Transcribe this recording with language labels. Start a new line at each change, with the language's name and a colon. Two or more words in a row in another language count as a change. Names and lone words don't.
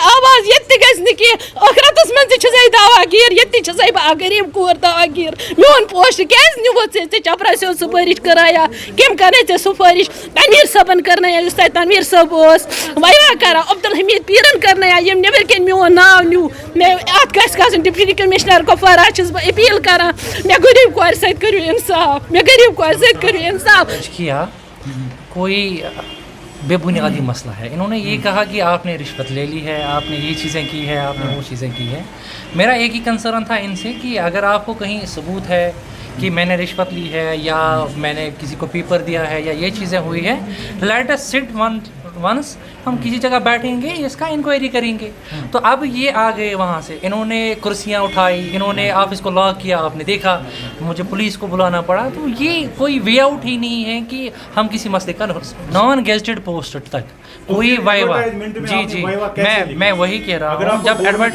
Kashmiri: آواز ییٚتہِ تہِ گژھِ نہٕ کینٛہہ ٲخرَتَس منٛز تہِ چھَسَے دعوا گیٖر ییٚتہِ تہِ چھَسَے بہٕ اکھ غریٖب کوٗر دعوا گیٖر میون پوسٹ کیٛازِ نِوُتھ ژےٚ چپرٲسیو سُپٲرِش کرایا کٔمۍ کَرے ژےٚ سُفٲرِش تنویٖر صٲبَن کَرنایا یُس تَتہِ تنویٖر صٲب اوس وَیوا کران عبدالحمیٖد پیٖرَن کَرنایا ییٚمۍ نیٚبٕرۍ کِنۍ میون ناو نیوٗ مےٚ اَتھ گژھِ گژھُن
English: deputy commissioner
Kashmiri: کۄپوارہ چھَس بہٕ أپیٖل کران مےٚ غریٖب کورِ سۭتۍ کٔرِو اِنصاف مےٚ غریٖب کورِ سۭتۍ کٔرِو اِنصاف
Urdu: کیا کوئی بے بنیادی مسئلہ ہے انہوں نے یہ کہا کہ آپ نے رشوت لے لی ہے آپ نے یہ چیزیں کی ہے آپ نے وہ چیزیں کی ہے میرا ایک ہی کنسرن تھا ان سے کہ اگر آپ کو کہیں ثبوت ہے کہ میں نے رشوت لی ہے یا میں نے کسی کو پیپر دیا ہے یا یہ چیزیں ہوئی ہے
English: let us sit once
Urdu: ہم کسی جگہ بیٹھیں گے اس کا انکوائری کریں گے تو اب یہ آ گئے وہاں سے انہوں نے کرسیاں اٹھائی انہوں نے آفس کو لاک کیا آپ نے دیکھا مجھے پولیس کو بلانا پڑا تو یہ کوئی
English: way out
Urdu: ہی نہیں ہے کہ ہم کسی مسئلے کا
English: non gazetted post
Urdu: تک کوئی وائوا جی جی میں وہی کہہ رہا ہوں جب ایڈمٹ